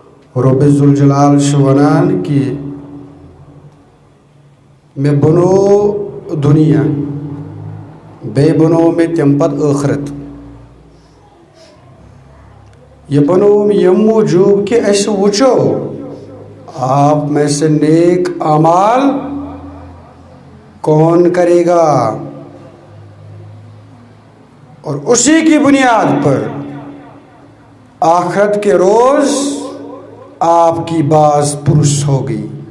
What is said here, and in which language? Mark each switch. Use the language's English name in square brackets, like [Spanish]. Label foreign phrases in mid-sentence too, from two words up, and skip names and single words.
[Kashmiri] رب ذوالجلال چھُ وَنان کہِ مےٚ بنوو دُنیا بیٚیہِ بنوو مےٚ تَمہِ پتہٕ ٲخرت. یہ بنووُم ییٚمہِ موٗجوٗب کہِ أسۍ وٕچھو [Urdu] آپ میں سے نیک اعمال کون کرے گا اور اسی کی بنیاد پر آخرت کے روز آپ کی باز پرس ہوگی.